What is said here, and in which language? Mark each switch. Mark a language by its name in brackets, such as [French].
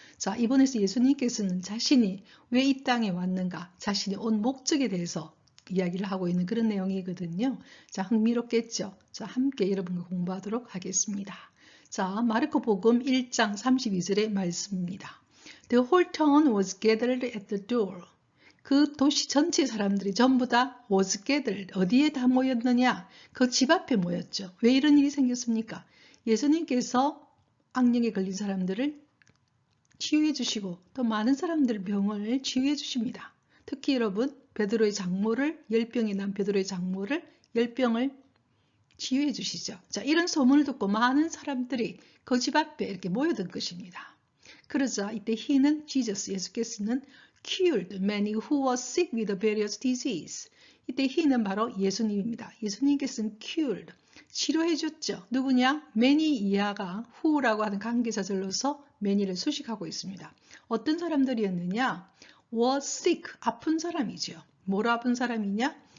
[Korean] 자, 이번에서 예수님께서는 자신이 왜 이 땅에 왔는가, 자신이 온 목적에 대해서 이야기를 하고 있는 그런 내용이거든요. 자, 흥미롭겠죠? 자, 함께 여러분과 공부하도록 하겠습니다. 자, 마르코 복음 1장 32절의 말씀입니다. [English] The whole town was gathered at the door. [Korean] 그 도시 전체 사람들이 전부 다 [English] was gathered. [Korean] 어디에 다 모였느냐? 그 집 앞에 모였죠. 왜 이런 일이 생겼습니까? 예수님께서 악령에 걸린 사람들을 치유해 주시고 또 많은 사람들 병을 치유해 주십니다. 특히 여러분 베드로의 장모를 열병이 난 베드로의 장모를 열병을 치유해 주시죠. 자, 이런 소문을 듣고 많은 사람들이 그 집 앞에 이렇게 모여든 것입니다. 그러자 이때 [English] he는 Jesus [Korean] 예수께서는 [English] cured many who were sick with various disease. [Korean] 이때 he는 바로 예수님입니다. 예수님께서는 cured 치료해 줬죠. 누구냐? many 이하가 who라고 하는 관계사절로서 many를 수식하고 있습니다. 어떤 사람들이었느냐? [English] was sick [Korean] 아픈 사람이죠. 뭐로 아픈 사람이냐?